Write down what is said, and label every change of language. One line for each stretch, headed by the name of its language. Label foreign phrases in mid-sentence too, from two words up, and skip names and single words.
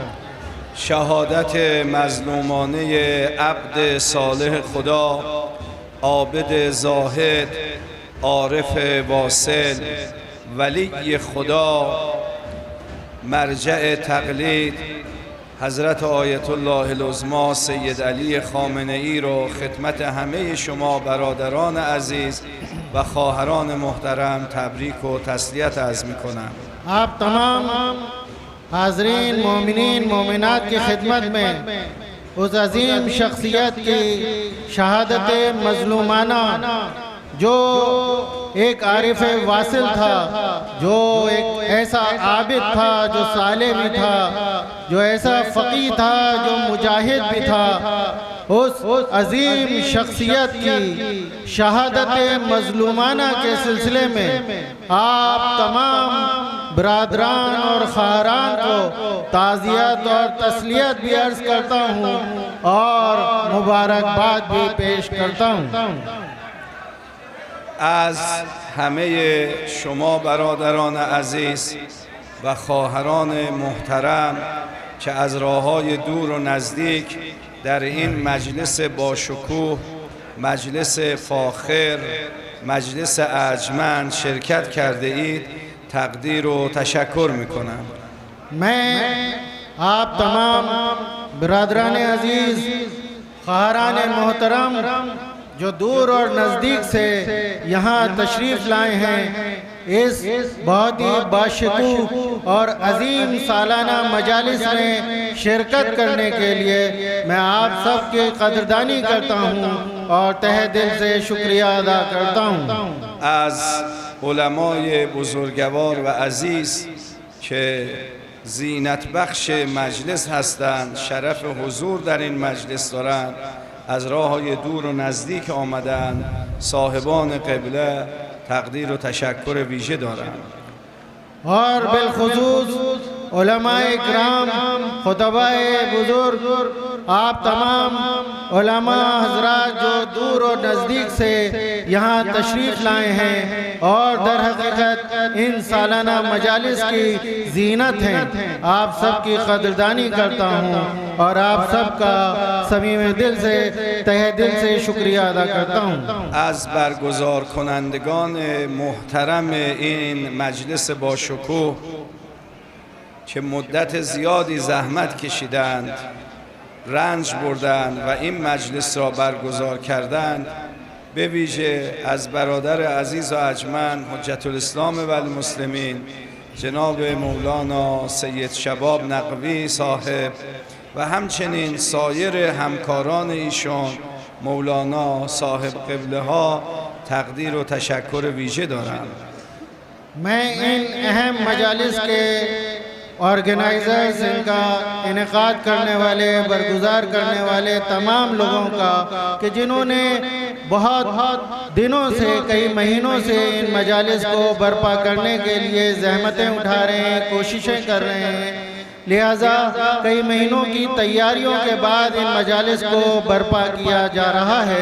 Persian: شهادت مظلومانه عبد صالح خدا، عابد زاهد، عارف واصل، ولی خدا، مرجع تقلید حضرت آیت‌الله العظمی سید علی خامنه‌ای رو خدمت همه شما برادران عزیز و خواهران محترم تبریک و تسلیت عرض می‌کنم.
Hindi: आप तमाम हाजरीन मोमिनीन मोमिनात की खिदमत में उस अजीम शख्सियत की शहादत मज़लूमाना, जो एक आरिफ वासिल था, जो एक ऐसा आबिद था, जो साले भी था, जो ऐसा फ़क़ी था, जो मुजाहिद भी था, उस अजीम शख्सियत की शहादत मज़लूमाना के सिलसिले में आप तमाम बरादरान और ख़ारान को ताज़ियत और तस्लियत भी अर्ज़ करता हूँ और मुबारकबाद भी पेश करता हूँ।
Persian: از همه شما برادران عزیز و خواهران محترم که از راه‌های دور و نزدیک در این مجلس باشکوه، مجلس فاخر، مجلس ارجمند شرکت کرده اید تقدیر و تشکر میکنم.
Hindi: मैं आप तमाम बिरादरान अजीज़, ख़ारान मोहतरम जो दूर और नज़दीक से यहाँ तशरीफ़ लाए हैं, इस बहुत ही बाशकूफ़ और अजीम सालाना मजालिस में शिरकत करने के लिए मैं आप सब की कदरदानी करता हूँ और तहे दिल से शुक्रिया अदा करता हूँ।
Persian: از علمای بزرگوار و عزیز که زینت بخش مجلس هستند، شرف حضور در این مجلس دارند، از راه‌های دور و نزدیک آمدند، صاحبان قبله تقدیر و تشکر ویژه دارند.
Hindi: और बिलखुसूस उलमाए इकराम, खुतबाए बुजुर्ग, आप तमाम उलमा हजरात जो दूर और नज़दीक से यहाँ तशरीफ़ लाए हैं और दर हकीकत इन सालाना मजालिस की जीनत हैं, आप सब की कदरदानी करता हूँ और आप सब का समीम दिल से तहे दिल से शुक्रिया अदा करता हूँ।
Persian: از برگزار کنندگان محترم این مجلس باشکوه که مدت زیادی زحمت کشیدند، رنج بردند و این مجلس را برگزار کردند، به ویژه از برادر عزیز و ارجمند حجت الاسلام و المسلمین جناب مولانا سید شباب نقوی صاحب و همچنین سایر همکاران ایشان مولانا صاحب قبله ها تقدیر و تشکر ویژه دارم.
Hindi: मैं इन अहम मजालिस के ऑर्गेनाइजर्स, इनका इनेकाद करने वाले, बरगुजार करने वाले तमाम लोगों का कि जिन्होंने बहुत दिनों से, कई महीनों से इन मजालिस को बर्पा करने के लिए ज़हमतें उठा रहे हैं, कोशिशें कर रहे हैं, लिहाजा कई महीनों की तैयारियों के बाद इन मजालिस को बर्पा किया जा रहा है।